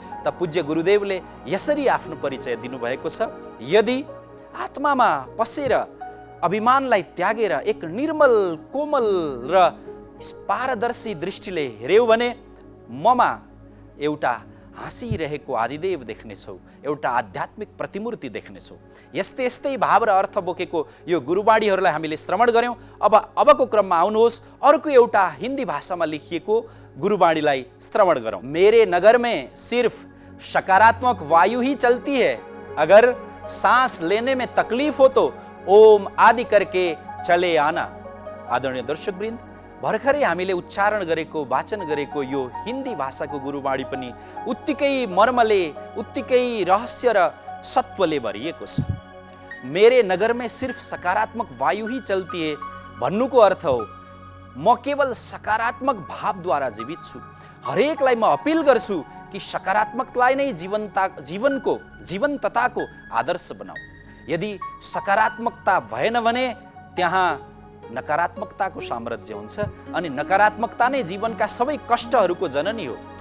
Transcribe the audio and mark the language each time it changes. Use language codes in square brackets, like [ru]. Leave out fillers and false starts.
[ne] त पूज्य गुरुदेवले यसरी आफ्नो परिचय दिनुभएको छ, यदि आत्मामा पसेर अभिमानलाई त्यागेर एक निर्मल, कोमल र पारदर्शी दृष्टिले हेर्यौ भने ममा एउटा हाँसिरहेको आदिदेव देख्नेछौ, एउटा आध्यात्मिक प्रतिमूर्ति देख्नेछौ। यस्तै यस्तै भाव र अर्थ बोकेको यो गुरुवाणीहरूलाई हामीले श्रवण गऱ्यौँ। अबको क्रममा आउनुहोस् अर्को एउटा हिन्दी भाषामा लेखिएको गुरुवाणीलाई श्रवण गरौँ। [hi] मेरे नगर में सिर्फ सकारात्मक वायु ही चलती है, अगर सांस लेने में तकलीफ हो तो ओम आदि करके चले आना। [ne] आदरणीय दर्शकवृन्द, भर्खरै हामीले उच्चारण गरेको, वाचन गरेको यो हिन्दी भाषाको गुरुवाणी पनि उत्तिकै मर्मले, उत्तिकै रहस्य र सत्वले भरिएको छ। [hi] मेरे नगर में सिर्फ सकारात्मक वायु ही चलती है [ne] भन्नुको अर्थ हो, म केवल सकारात्मक भावद्वारा जीवित छु। हरेकलाई म अपिल गर्छु कि सकारात्मकतालाई नै जीवनको, जीवन्तताको आदर्श बनाऊ। यदि सकारात्मकता भएन भने त्यहाँ नकारात्मकताको साम्राज्य हुन्छ अनि नकारात्मकता नै जीवनका सबै कष्टहरूको जननी हो।